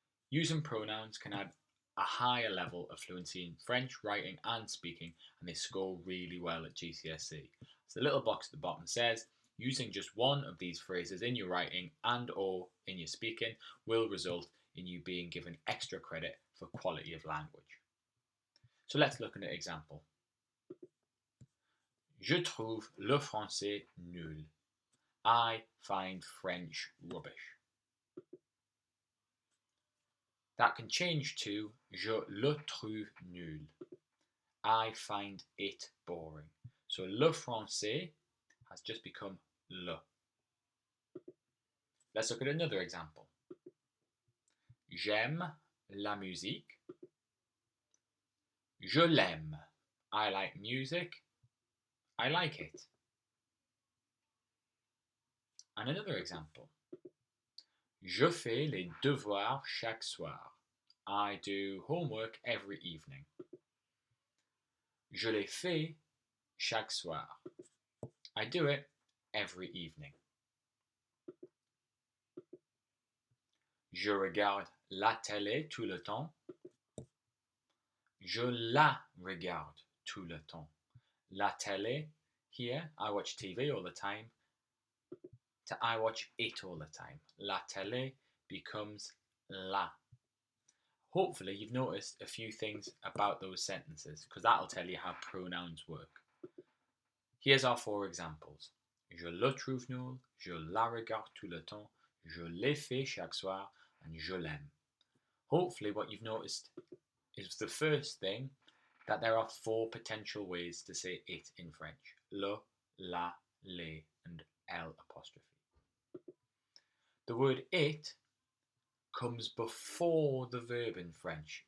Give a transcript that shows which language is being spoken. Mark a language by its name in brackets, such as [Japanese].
[English] Using pronouns can add a higher level of fluency in French writing and speaking, and they score really well at GCSE. So the little box at the bottom says, using just one of these phrases in your writing and or in your speaking will result in you being given extra credit for quality of language. So let's look at an example. [French] Je trouve le français nul. [English] I find French rubbish. That can change to [French] je le trouve nul. [English] I find it boring. So le français has just become le. Let's look at another example. [French] J'aime la musique. Je l'aime. [English] I like music. I like it. And another example. [French] Je fais les devoirs chaque soir. [English] I do homework every evening. [French] Je les fais chaque soir. [English] I do it every evening. [French] Je regarde la télé tout le temps. Je la regarde tout le temps. [English] La télé, here, I watch TV all the time. To I watch it all the time. La télé becomes la. Hopefully you've noticed a few things about those sentences, because that'll tell you how pronouns work. Here's our four examples. [French] Je le trouve nul, je la regarde tout le temps, je l'ai fait chaque soir, and je l'aime. [English] Hopefully what you've noticed is the first thing, that there are four potential ways to say it in French. Le, la, les, and L apostrophe. The word it comes before the verb in French.